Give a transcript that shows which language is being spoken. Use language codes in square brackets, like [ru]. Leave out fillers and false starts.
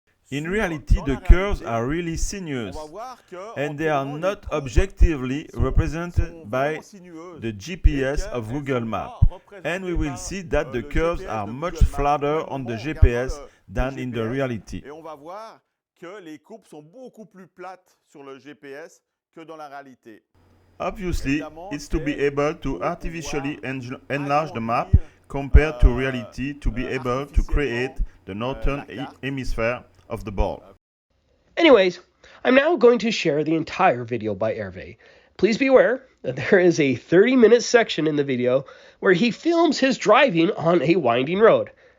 [en] In reality, the curves are really sinuous, and they are not objectively represented by the GPS of Google Maps. And we will see that the curves are much flatter on the GPS than in the reality. [fr] Et on va voir que les courbes sont beaucoup plus plates sur le GPS que dans la réalité. [en] Obviously, it's to be able to artificially enlarge the map compared to reality to be able to create the northern hemisphere of the ball. Anyways, I'm now going to share the entire video by Hervé. Please be aware that there is a 30-minute section in the video where he films his driving on a winding road.